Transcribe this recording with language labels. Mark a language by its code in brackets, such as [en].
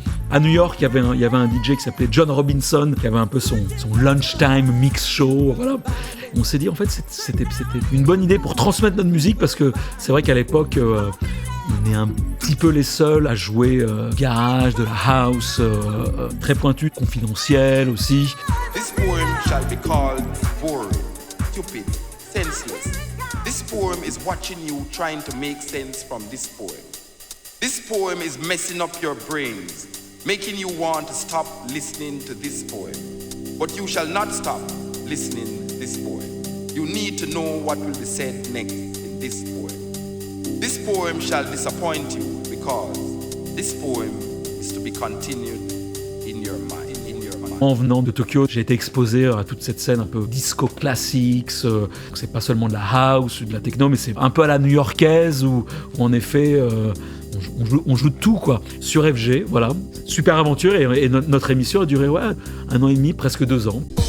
[fr] À New York, il y avait un DJ qui s'appelait John Robinson, qui avait un peu son lunchtime mix show, voilà. On s'est dit, en fait, c'était une bonne idée pour transmettre notre musique, parce que c'est vrai qu'à l'époque, on est un petit peu les seuls à jouer garage, de la house, très pointu, confidentiel aussi. [en] This poem shall be called boring, stupid, senseless. This poem is watching you trying to make sense from this poem. This poem is messing up your brains, making you want to stop listening to this poem. But you shall not stop listening to this poem. You need to know what will be said next in this poem. This poem shall disappoint you because this poem is to be continued in your mind. [fr] En venant de Tokyo, j'ai été exposé à toute cette scène un peu disco classics. C'est pas seulement de la house ou de la techno, mais c'est un peu à la new-yorkaise où en effet on joue de tout quoi. Sur FG, voilà. Super aventure et notre émission a duré 1 an et demi, presque 2 ans.